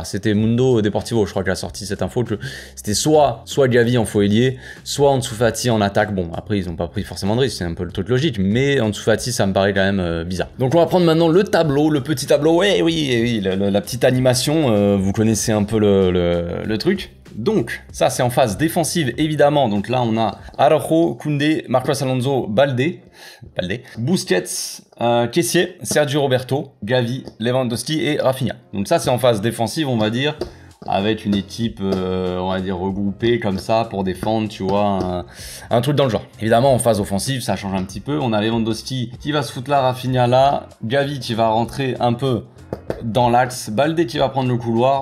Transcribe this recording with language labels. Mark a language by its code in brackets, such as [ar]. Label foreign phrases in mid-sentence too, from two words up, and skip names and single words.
[fr] C'était Mundo Deportivo, je crois, qui a sorti cette info. C'était soit Gavi en faux ailier, soit Ansu Fati en attaque. Bon, après, ils n'ont pas pris forcément de risque, c'est un peu le truc logique, mais Ansu Fati, ça me paraît quand même bizarre. Donc, on va prendre maintenant le tableau, le petit tableau. Oui, la petite animation. Vous connaissez un peu le truc. Donc, ça, c'est en phase défensive, évidemment. Donc là, on a Araujo, Koundé, Marcos Alonso, Baldé, Busquets, Kessié, Sergio Roberto, Gavi, Lewandowski et Rafinha. Donc ça, c'est en phase défensive, on va dire, avec une équipe, on va dire, regroupée comme ça pour défendre, tu vois, un truc dans le genre. Évidemment, en phase offensive, ça change un petit peu. On a Lewandowski qui va se foutre là, Rafinha là, Gavi qui va rentrer un peu dans l'axe, Baldé qui va prendre le couloir.